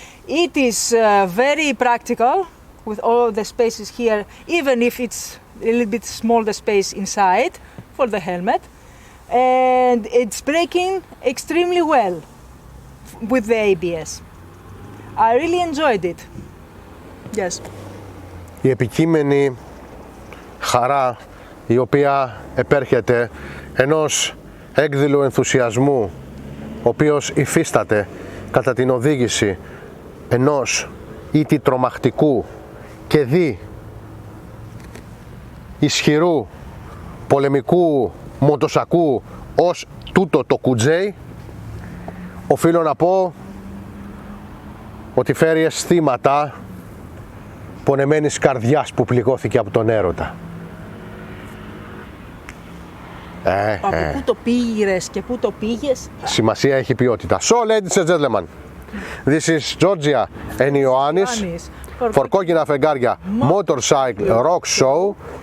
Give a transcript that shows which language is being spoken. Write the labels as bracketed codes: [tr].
[en] It is very practical with all the spaces here, even if it's a little bit small the space inside for the helmet. And it's braking extremely well with the ABS. I really enjoyed it. Yes. [el] Η επικείμενη χαρά η οποία επέρχεται ενός έκδηλου ενθουσιασμού ο οποίος υφίσταται κατά την οδήγηση ενός ήτι τρομακτικού και δι ισχυρού πολεμικού μοτοσακού ως τούτο το QJ, οφείλω να πω ότι φέρει αισθήματα πονεμένης καρδιάς που πληγώθηκε από τον έρωτα. Από πού το πήγες και πού το πήγες. Σημασία έχει ποιότητα. [en] So, ladies and gentlemen, this is Georgia and Ioannis for KOKKINA FEGARIA Motorcycle Rock Show.